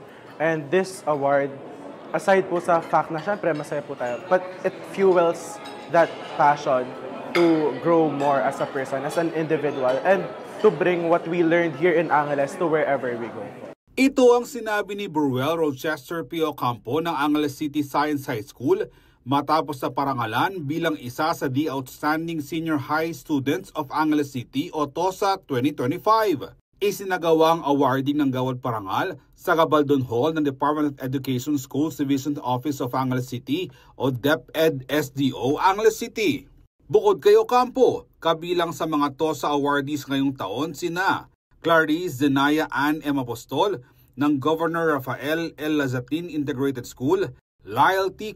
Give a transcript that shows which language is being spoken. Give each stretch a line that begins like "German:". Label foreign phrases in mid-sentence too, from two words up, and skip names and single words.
English: And this award,
Filipino: aside po sa fact na syempre masaya po tayo,
English: but it fuels that passion to grow more as a person, as an individual, and to bring what we learned here in Angeles to wherever we go.
Filipino: Ito ang sinabi ni Burwell Rochester P. Ocampo ng Angeles City Science High School matapos sa parangalan bilang isa sa The Outstanding Senior High Students of Angeles City o TOSA 2025. Isinagawang awarding ng Gawad Parangal sa Gabaldon Hall ng Department of Education Schools Division Office of Angeles City o DepEd SDO Angeles City. Bukod kay Ocampo, kabilang sa mga TOSA awardees ngayong taon sina Clarice Zenaya Ann M. Apostol ng Governor Rafael L. Lazatin Integrated School, Lyle T.